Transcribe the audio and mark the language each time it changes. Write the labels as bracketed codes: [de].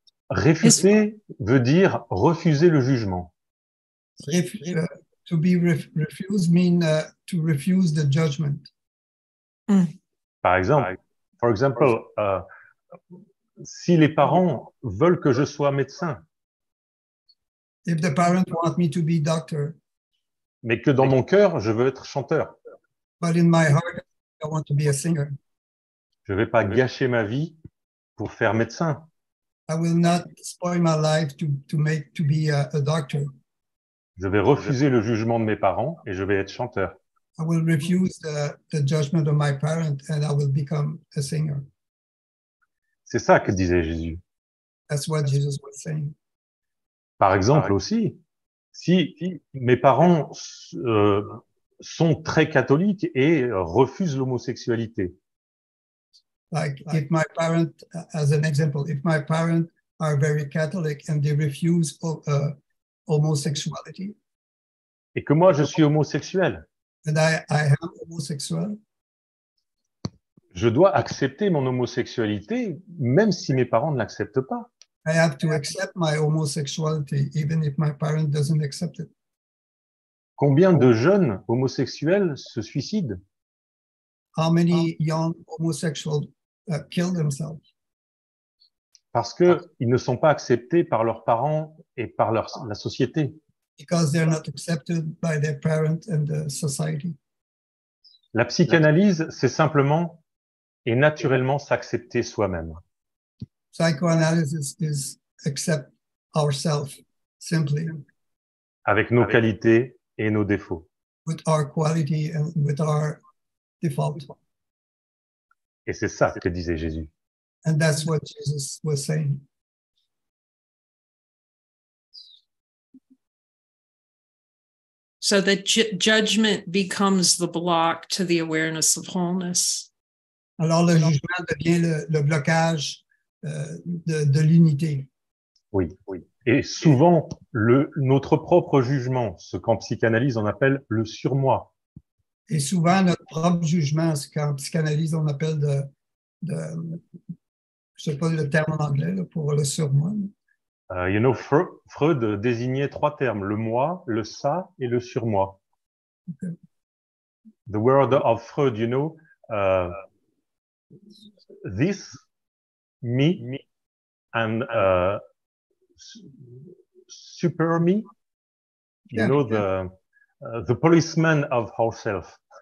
[fr] Refuser veut dire refuser le jugement. [en] To be refused means to refuse the judgment. [fr] Par exemple, si les parents veulent que je sois médecin, [en] if the parents want me to be doctor, [fr] mais que dans mon cœur, je veux être chanteur, [en] but in my heart, I want to be a singer. [fr] Je ne vais pas gâcher ma vie pour faire médecin. [en] I will not spoil my life to be a doctor. [fr] Je vais refuser le jugement de mes parents et je vais être chanteur. [en] I will refuse the judgment of my parent and I will become a singer. [fr] C'est ça que disait Jésus. [en] That's what Jesus was saying. [fr] Par exemple aussi, si mes parents sont très catholiques et refusent l'homosexualité. [en] Like if my parents, as an example, if my parents are very Catholic and they refuse homosexuality. [fr] Et que moi je suis homosexuel. [en] And I am homosexual. [fr] Je dois accepter mon homosexualité, même si mes parents ne l'acceptent pas. [en] I have to accept my homosexuality, even if my parent doesn't accept it. [fr] Combien de jeunes homosexuels se suicident? [en] How many young homosexuals kill themselves? [fr] Parce qu'ils ne sont pas acceptés par leurs parents et par la société. [en] Because they're not accepted by their parents and the society. [fr] La psychanalyse, c'est simplement et naturellement s'accepter soi-même. [en] Psychoanalysis is accept ourselves simply. [fr] Avec nos qualités et nos défauts. [en] With our quality and with our default. [fr] Et c'est ça que disait Jésus. [en] And that's what Jesus was saying. so that judgment becomes the block to the awareness of wholeness. [fr] Alors, le jugement devient le blocage de l'unité. Oui, oui. Et souvent, notre propre jugement, ce qu'en psychanalyse on appelle le surmoi. Et souvent, notre propre jugement, ce qu'en psychanalyse on appelle je ne sais pas le terme en anglais là, pour le surmoi. [en] You know, [fr] Freud désignait 3 termes, le moi, le ça et le surmoi. [en] Okay. The word of Freud, you know, this, me, and super me, you know, the policeman of ourself.